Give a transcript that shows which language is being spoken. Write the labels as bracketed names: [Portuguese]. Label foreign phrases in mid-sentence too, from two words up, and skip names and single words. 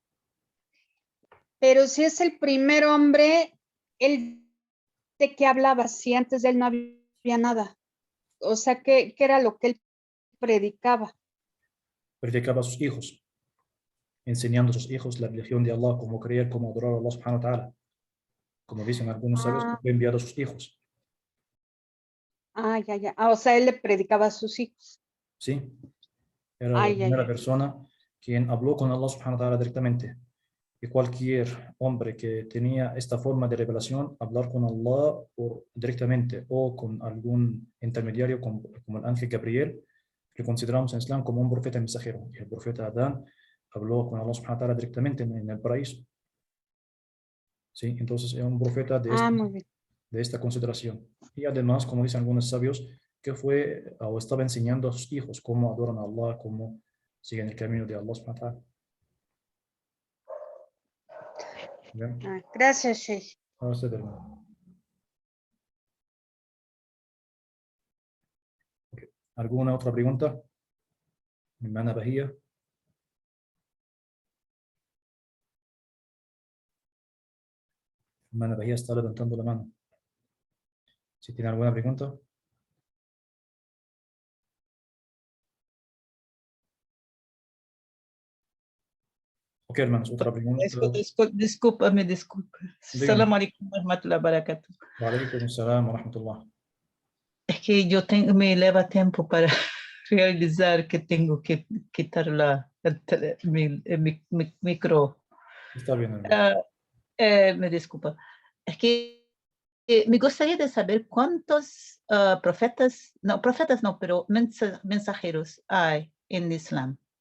[Spanish] Pero si es el primer hombre, ¿él de qué hablaba? Si antes de él no había nada. O sea, ¿qué era lo que él predicaba? Predicaba a sus hijos, enseñando a sus hijos la religión de Allah, cómo creer, cómo adorar a [Arabic] الله سبحانه وتعالى. [Spanish] Como dicen algunos sabios, Ah, fue enviado a sus hijos. ya. O sea, él le predicaba a sus hijos. Sí. Era la primera Ya. persona quien habló con [Arabic] الله سبحانه وتعالى [Spanish] directamente. Y cualquier hombre que tenía esta forma de revelación, hablar con Allah directamente o con algún intermediario como el ángel Gabriel, que consideramos en Islam como un profeta mensajero. Y el profeta Adán habló con [Arabic] الله سبحانه وتعالى [Spanish] directamente en el paraíso. ¿Sí? Entonces es un profeta Muy bien. de esta consideración. Y además, como dicen algunos sabios, que fue o estaba enseñando a sus hijos cómo adoran a Allah, cómo siguen el camino de [Arabic] الله سبحانه وتعالى. [Spanish] ¿Bien? Gracias, Sheikh. Ahora usted, hermano. Ok. ¿Alguna otra pregunta? Mi hermana Bahía. Mi hermana Bahía está levantando la mano. Si tiene alguna pregunta. Ok, hermanos, otra pregunta. Discúlpame. Dígame. [Arabic] سلام عليكم ورحمة الله وبركاته. وعليكم السلام ورحمة الله. [Spanish] Es que me lleva tiempo para realizar que tengo que quitar mi micro. Está bien, hermano. Me disculpa. Es que me gustaría de saber cuántos profetas no, pero mensajeros hay en Islam.